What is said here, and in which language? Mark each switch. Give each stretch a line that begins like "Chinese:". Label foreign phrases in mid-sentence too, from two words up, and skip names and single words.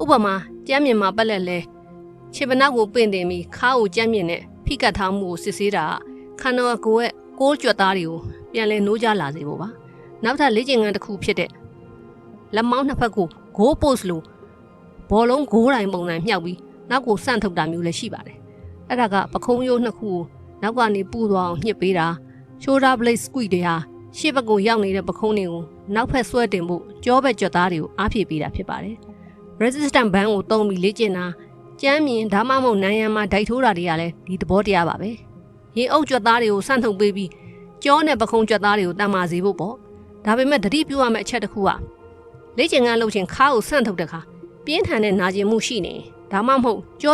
Burmese: ပမာကြမ်းမြင်မှာပက်လက်လဲခြေပနောက်ကိုပင့်တင်ပြီးခါးကိုကြမ်းမြင်နဲ့ဖိကတ်ထားမှုကိုစစ်ဆေးတာခန္ဓာကိုယ်ရဲ့ကိုးကြွက်သားတွေကို ပြန်လဲနိုးကြလာစေဖို့ပါနောက်ထပ်လေ့ကျင့်ခန်းတစ်ခုဖြစ်တဲ့လက်မောင်းနှစ်ဖက်ကိုဂိုးပို့စ်လို့ဘောလုံးဂိုးတိုင်းပုံစံမြှောက်ပြီးနောက်ကိုဆန့်ထုတ်တာမျိုးလည်းရှိပါတယ်အဲ့ဒါကပခုံးရိုးနှစ်ခုကိုနောက်ကနေပူသွားအောင်ညှစ်ပေးတာ
English: shoulder blade squeeze
Burmese: တွေဟာရှေ့ဘက်ကိုရောက်နေတဲ့ပခုံးတွေကိုနောက်ဖက်ဆွဲတင်ဖို့ကြောဘက်ကြွက်သားတွေကိုအားဖြည့်ပေးတာဖြစ်ပါတယ်
English: resistant band
Burmese: ကိုတုံးပြီးလေ့ကျင့်တာကြမ်းမြင်ဒါမှမဟုတ်နန်းရံမှာဒိုက်ထိုးတာတွေကလည်းဒီသဘောတရားပါပဲရင်အုပ်ကြွ က်သားတွေကိုဆန့်ထုတ်ပေးပြီးကြောနဲ့ပခုံးကြွက်သားတွေကိုတန်မာစေဖို့ပေါ့ဒါပေမဲ့တတိပြုရမယ့်အချက်တစ်ခုကလေ့ကျင့်ခန်းလုပ်ခြင်းခါးကိုဆန့်ထုတ်တဲ့ခါပြင်းထန်တဲ့နာကျင်မှုရှိနေဒါမှမဟုတ်ကြော